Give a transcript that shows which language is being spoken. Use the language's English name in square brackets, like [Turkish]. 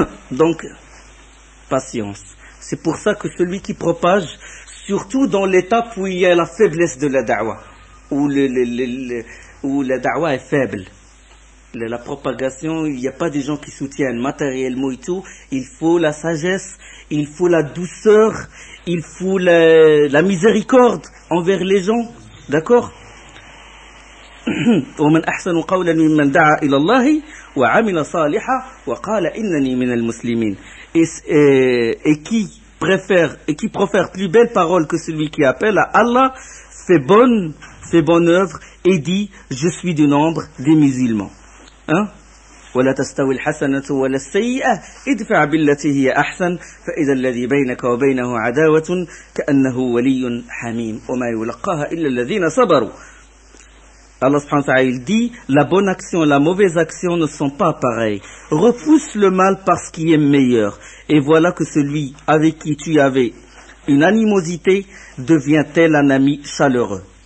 [French] Donc, patience. C'est pour ça que celui qui propage, surtout dans l'étape où il y a la faiblesse de la da'wah, où la da'wah est faible, la propagation, il n'y a pas des gens qui soutiennent matériellement et tout, il faut la sagesse, il faut la douceur, il faut la miséricorde envers les gens, d'accord? [Arabic] ومن أحسن قولا ممن دعا إلى الله وعمل صالحا وقال إنني من المسلمين. [French] Et qui profère plus belle parole que celui qui appelle à Allah, fait bonne œuvre et dit je suis du nombre des musulmans. Hein? [Arabic] ولا تستوي الحسنة ولا السيئة ادفع بالتي هي أحسن فإذا الذي بينك وبينه عداوة كأنه ولي حميم وما يلقاها إلا الذين صبروا. [French] Allah subhanahu wa ta'ala, il dit, la bonne action et la mauvaise action ne sont pas pareilles. Repousse le mal par ce qui est meilleur. Et voilà que celui avec qui tu avais une animosité devient tel un ami chaleureux.